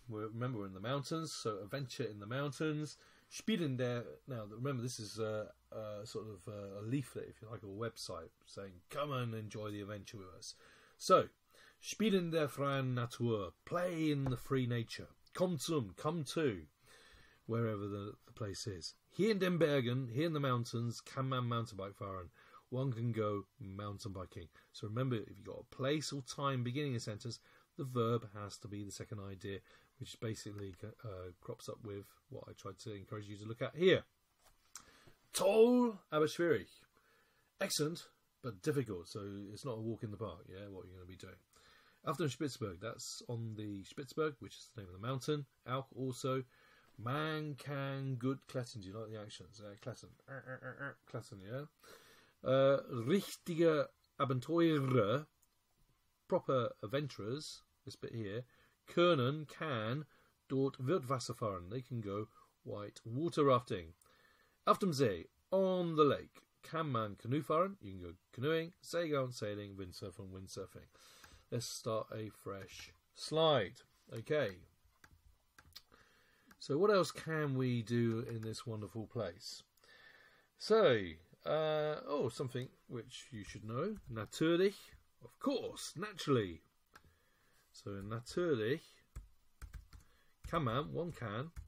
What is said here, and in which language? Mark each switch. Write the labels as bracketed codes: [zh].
[en] Remember, we're in the mountains, so adventure in the mountains. [de] Spielen der. [en] Now, remember, this is sort of a leaflet, if you like, or a website saying, come and enjoy the adventure with us. [de] So, Spielen der freien Natur. [en] Play in the free nature. [de] Komm [en] to, wherever the place is. Here [de] in den Bergen, [en] here in the mountains, [de] kann man mountain-bike fahren. [en] One can go mountain biking. So remember, if you've got a place or time beginning a sentence, the verb has to be the second idea, which basically crops up with what I tried to encourage you to look at here. [de] Toll, aber schwierig. [en] Excellent, but difficult. So it's not a walk in the park, yeah, what you're going to be doing. After Spitzberg, that's on the Spitzberg, which is the name of the mountain. [de] Auch also. Man kann gut klettern. [en] Do you like the actions? [de] Klettern. Klettern, [en] yeah. [de] Richtige Abenteurer, [en] proper adventurers, this bit here, [de] können, [en] can, [de] dort wird Wasser fahren. [en] They can go white water rafting. [de] Auf dem See, [en] on the lake, [de] kann man canoe fahren. [en] You can go canoeing, [de] Segeln, [en] sailing, windsurfing. Let's start a fresh slide. Okay. So what else can we do in this wonderful place? So, something which you should know. [de] Natürlich, [en] of course, naturally. So [de] natürlich, kann man, [en] one can.